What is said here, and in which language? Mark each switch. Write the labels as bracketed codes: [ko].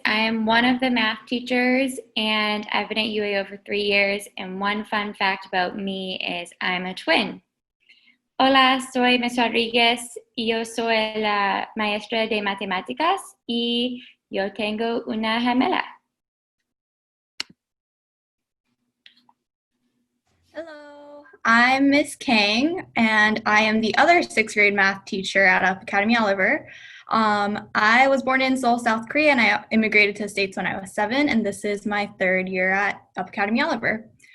[en] I am one of the math teachers and I've been at UAO for 3 years, and one fun fact about me is I'm a twin. [es] Hola, soy Ms. Rodriguez y yo soy la maestra de matemáticas y yo tengo una gemela. [en] Hello, I'm Miss Kang, and I am the other 6th grade math teacher at Up Academy Oliver. I was born in Seoul, South Korea, and I immigrated to the States when I was 7, and this is my 3rd year at Up Academy Oliver.